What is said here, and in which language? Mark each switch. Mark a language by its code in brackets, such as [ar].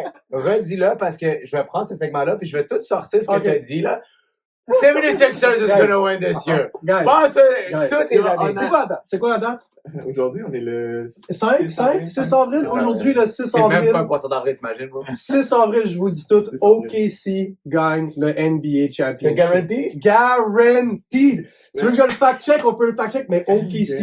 [fr] Redis-le parce que je vais prendre ce segment-là puis je vais tout sortir ce que tu as dit là. [en] 76ers is gonna win this year. Guys, [fr] Toutes les années. c'est quoi la date? C'est quoi la date? aujourd'hui, on est le 6 avril? Aujourd'hui, le 6 C'est même avril. pas un poisson d'avril, t'imagines, bro? 6 avril, je vous le dis tout, OKC gagne le NBA Championship. C'est guaranteed? [en] Guaranteed! [fr] Tu veux que je le fact-check? On peut le fact-check, mais OKC